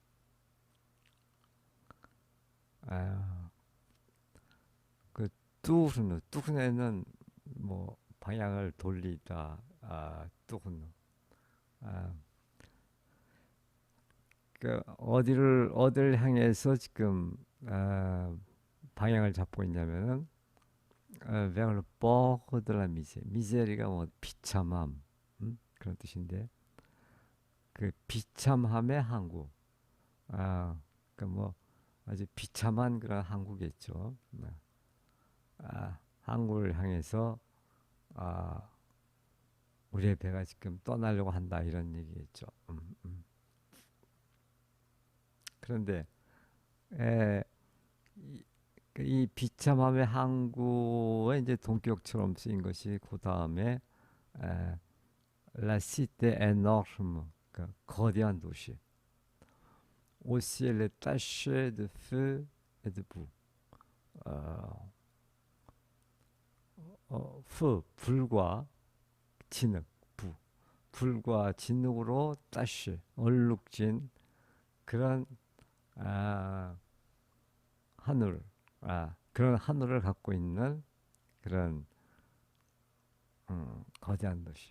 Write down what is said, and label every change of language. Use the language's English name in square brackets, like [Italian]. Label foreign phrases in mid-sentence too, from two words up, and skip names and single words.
[Korean] 아, 아, 그 뚜흐누에는 뭐 방향을 돌리다. 뚜흐누. 아, 그 어디를 향해서 지금 방향을 잡고 있냐면은 [French] vers le bord de la misère. [Korean] 미제리가 뭐 비참함, 그런 뜻인데 그 비참함의 항구. 그뭐 아주 비참한 그런 항구겠죠. 항구를 향해서 아, 우리의 배가 지금 떠나려고 한다 이런 얘기겠죠. 그런데 에, 이, 이 비참함의 항구에 이제 동격처럼 쓰인 것이 그 다음에 [French] La cité énorme, [Korean] 그 거대한 도시. [French] Au ciel est taché de feu et de boue. [Korean] 어, 불과 진흙, 불과 진흙으로 따시 얼룩진 그런 아, 하늘, 그런 하늘을 갖고 있는 그런 거대한 도시.